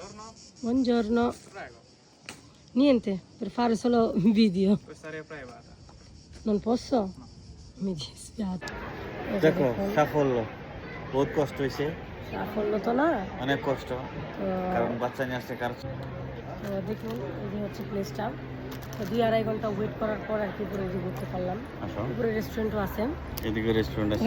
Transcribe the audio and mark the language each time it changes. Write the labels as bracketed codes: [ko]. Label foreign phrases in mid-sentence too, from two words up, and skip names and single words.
[it] Buongiorno. Prego. Niente, per fare solo video. Questa area privata. Non posso? Mi dispiace. [bn] দেখো সাফল্য বহুত কষ্ট হয়েছে সাফল্য তো না অনেক কষ্ট তো কারণ বাচ্চা নিয়ে আসছে কারণ দেখুন এই যে হচ্ছে প্লেসটা তো 2-2.5 ঘন্টা ওয়েট করার পর আর কি উপরে ঘুরতে পারলাম। আসো উপরে রেস্টুরেন্টও আছে। এদিকে রেস্টুরেন্ট আছে